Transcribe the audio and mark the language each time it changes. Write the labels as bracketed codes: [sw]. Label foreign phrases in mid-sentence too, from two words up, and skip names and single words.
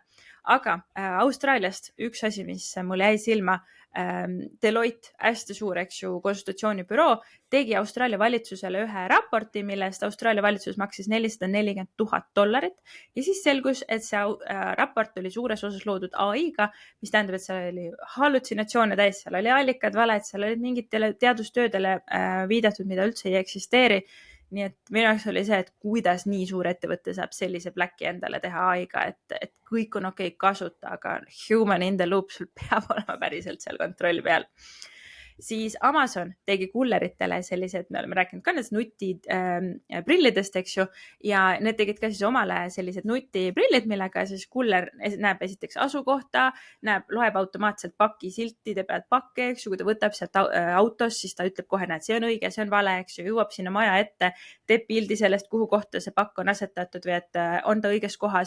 [et] Aga Austraaliast üks asi, mis mul jäi silma, Deloitte, hästi suur, eks ju, konsultatsioonibüroo, tegi Austraalia valitsusele ühe raporti, millest Austraalia valitsus maksis $440,000 ja siis selgus, et see raport oli suures osas loodud AI-ga, mis tähendab, et seal oli hallutsinatsioone täis, seal oli allikad valed, seal olid mingitele teadustöödele viidatud, mida üldse ei eksisteeri. Nii et minu jaoks oli see, et kuidas nii suur ettevõte saab sellise pläki endale teha AI-ga, et kõik on okei kasuta, aga [en] human in the loop [et] sul peab olema päriselt seal kontroll peal. Siis Amazon tegi kulleritele sellised, me oleme rääkinud ka nendest nutiprillidest, eks ju, ja need tegid ka siis omale sellised nutiprillid, millega siis kuller näeb esiteks asukohta, loeb automaatselt pakisiltide pealt pakke, eks ju, kui ta võtab sealt autos, siis ta ütleb kohe, näed, see on õige, see on vale, eks ju, jõuab sinna maja ette, teeb pildi sellest, kuhu kohta see pakk on asetatud või et on ta õiges kohas.